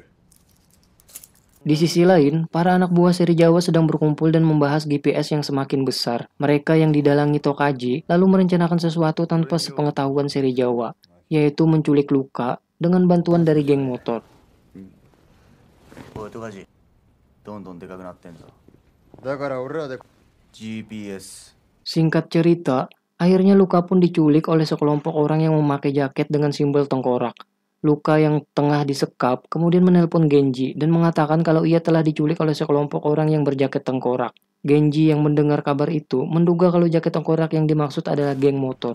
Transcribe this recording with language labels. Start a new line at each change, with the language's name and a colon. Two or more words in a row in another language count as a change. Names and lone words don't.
Indonesian: Di sisi lain, para anak buah seri Jawa sedang berkumpul dan membahas GPS yang semakin besar. Mereka yang didalangi Tokaji lalu merencanakan sesuatu tanpa sepengetahuan seri Jawa, yaitu menculik Luka dengan bantuan dari geng motor.
Japanese: おい、トカジ、どんどんでかくなってんぞ。だから俺らで GPS。
Indonesian: Singkat cerita, akhirnya Luka pun diculik oleh sekelompok orang yang memakai jaket dengan simbol tengkorak. Luka yang tengah disekap kemudian menelpon Genji dan mengatakan kalau ia telah diculik oleh sekelompok orang yang berjaket tengkorak. Genji yang mendengar kabar itu menduga kalau jaket tengkorak yang dimaksud adalah geng motor.